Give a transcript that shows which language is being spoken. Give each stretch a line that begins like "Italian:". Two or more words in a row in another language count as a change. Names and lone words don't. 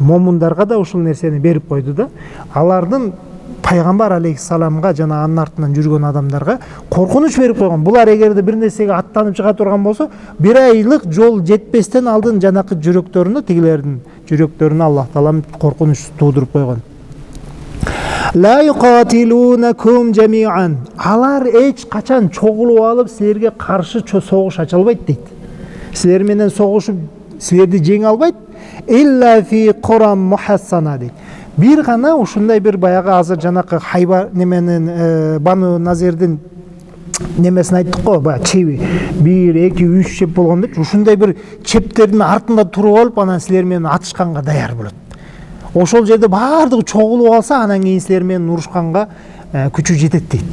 Kyrgyz: Момундарга да ушул нерсени берип койду да. Алардын Пайгамбар алейхиссаламга жана анын артынан жүргөн адамдарга коркунуч берип койгон. Булар эгерде бир нерсеге аттанып чыга турган болсо, бир айлык жол жетпестен алдын жанакы жүрөктөрүнө, тигилердин жүрөктөрүнө Аллах Таалам коркунуч туудуруп койгон.
Arabic: لا يقاتلونكم جميعا.
Kyrgyz: Алар эч качан чогулуп алып силерге каршы согуш ача албайт дейт. Силер менен согушуп силерди жеңе албайт.
Arabic: إلا في قرى محصنة дейт.
Kyrgyz: Бир гана ушундай бир баягы азыр жанакы хайба неменен Бану Назирдин немесин айттык го, баягы чеби 1, 2, 3 чеп болгон деп, ушундай бир чептердин артында туруп алып анан силер менен атышканга даяр болот. Ошол жерде баардыгы чогулуп алса, анан кийин силер менен урушканга күчү жетет дейт.